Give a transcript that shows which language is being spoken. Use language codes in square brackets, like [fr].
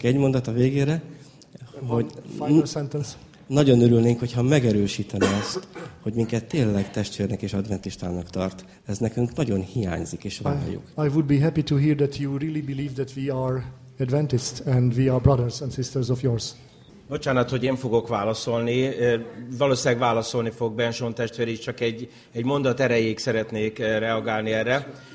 [hu] egy mondat a végére, hogy nagyon örülnénk, hogyha megerősítene azt, hogy minket tényleg testvérnek és adventistának tart. Ez nekünk nagyon hiányzik, és várjuk. [en] I would be happy to hear that you really believe that we are Adventists and we are brothers and sisters of yours. [hu] Bocsánat, hogy én fogok válaszolni. Valószínűleg válaszolni fog Benson testvér is, csak egy mondat erejéig szeretnék reagálni erre.